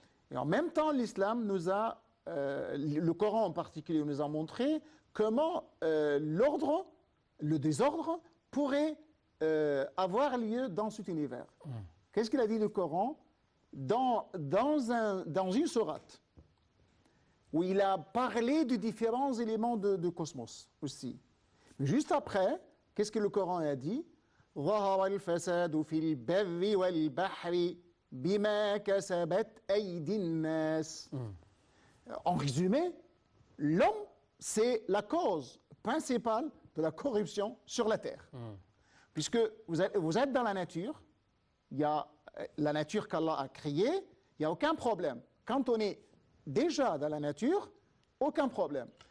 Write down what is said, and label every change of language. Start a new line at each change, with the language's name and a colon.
French: Et en même temps, l'islam nous a, le Coran en particulier, nous a montré comment l'ordre, le désordre pourrait avoir lieu dans cet univers. Qu'est-ce qu'il a dit le Coran dans une sourate où il a parlé de différents éléments de cosmos aussi. Mais juste après, qu'est-ce que le Coran a dit?
Arabic: ظهر الفساد في البر والبحر بما كسبت أيدي الناس.
French: En résumé, l'homme, c'est la cause principale de la corruption sur la terre. Puisque vous êtes dans la nature, il y a la nature qu'Allah a créée, il n'y a aucun problème. Quand on est déjà dans la nature, aucun problème.